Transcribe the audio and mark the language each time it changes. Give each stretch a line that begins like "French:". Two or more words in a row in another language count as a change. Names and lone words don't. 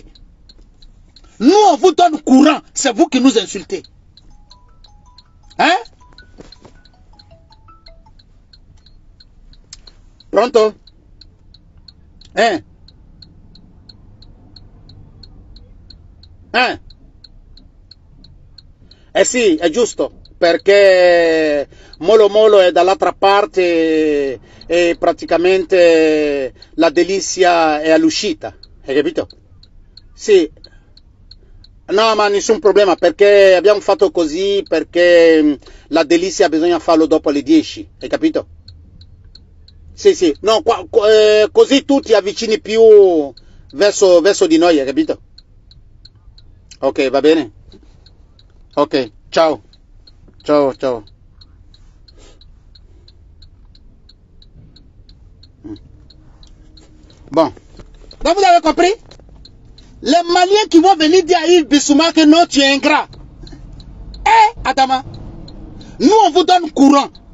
French: Nous, on vous donne courant, c'est vous qui nous insultez. Hein? Pronto? Hein? Hein?
Italian: Eh sì, è giusto, perché Molo Molo è dall'altra parte e praticamente la delizia è all'uscita, hai capito? Sì, no, ma nessun problema, perché abbiamo fatto così, perché la delizia bisogna farlo dopo le 10, hai capito? Sì, sì, no, così tu ti avvicini più verso di noi, hai capito? Ok, va bene? Ok, ciao. Ciao, ciao.
French: Bon. Donc vous avez compris? Les Maliens qui vont venir dire à Yves Bissouma que non, tu es ingrat. Eh, Adama, nous on vous donne courant.